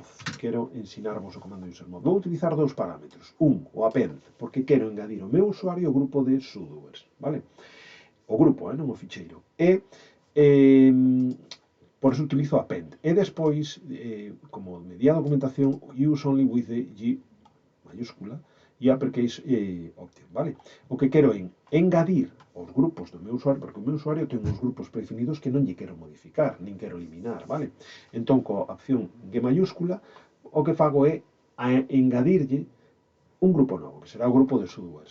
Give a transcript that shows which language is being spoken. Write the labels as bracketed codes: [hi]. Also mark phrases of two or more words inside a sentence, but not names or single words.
[gl] Quero ensinarvos o comando usermod. Vou utilizar dous parámetros. O append, porque quero engadir o meu usuario ao grupo de sudoers, vale? O grupo, non o ficheiro. E, por eso utilizo append. E despois, como medía a documentación, [en] use only with the G [gl] mayúscula e [en] uppercase option, vale? [gl] O que quero é engadir os grupos do meu usuario, porque o meu usuario ten uns grupos predefinidos que non lle quero modificar, nin quero eliminar, vale? Entón, coa opción G mayúscula, o que fago é engadirlle un grupo novo, que será o grupo de sudoers.